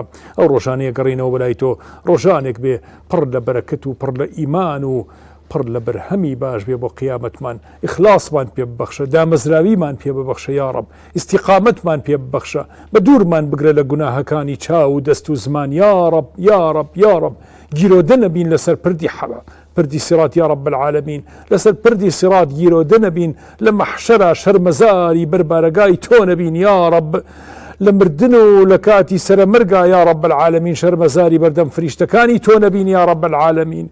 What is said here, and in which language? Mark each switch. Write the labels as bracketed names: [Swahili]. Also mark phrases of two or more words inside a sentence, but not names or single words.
[Central Kurdish] ئەو ڕۆژانەیە گەڕینەوە بەلای تۆ ڕۆژانێک بێ پڕ لە بەرەکەت و پڕ لە ئیمان و پڕ لە بەرهەمی باش بێ بۆ قیامەتمان، ئیخلاسمان پێ ببەخشە، دامەزراویمان پێ ببەخشە [Arabic] یا رب، [Central Kurdish] ئیستیقامەتمان پێ ببەخشە، بە دوورمان بگرە لە گوناهەکانی چاو و دەست و زمان [Arabic] یا رب یا رب یا رب. [Central Kurdish] گیرۆدە نەبین لەسەر پردی سیرات [Arabic] یا رب العالمین، [Central Kurdish] لەسەر پردی سیرات گیرۆدە نەبین، لە مەحشەرە شەرمەزاری بەربارەگای تۆ نەبین [Arabic] یا رب، [Central Kurdish] لە مردن و لە کاتی سەرمەرگا [Arabic] یا رب العالمین [Central Kurdish] شەرمەزاری بەردەم فریشتەکانی تۆ نەبین [Arabic] یا رب العالمین.